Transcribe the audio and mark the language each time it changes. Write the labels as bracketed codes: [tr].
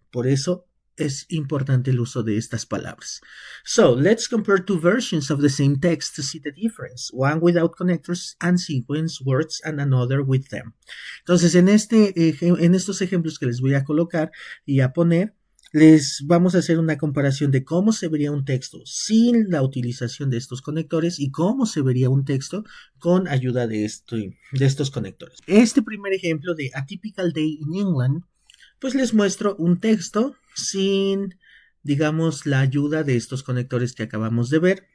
[es] Por eso es importante el uso de estas palabras. [en] So, let's compare two versions of the same text to see the difference. One without connectors and sequence words and another with them. [es] Entonces, en estos ejemplos que les voy a colocar y a poner, les vamos a hacer una comparación de cómo se vería un texto sin la utilización de estos conectores y cómo se vería un texto con ayuda de estos conectores. Este primer ejemplo de A Typical Day in England, pues les muestro un texto sin, digamos, la ayuda de estos conectores que acabamos de ver.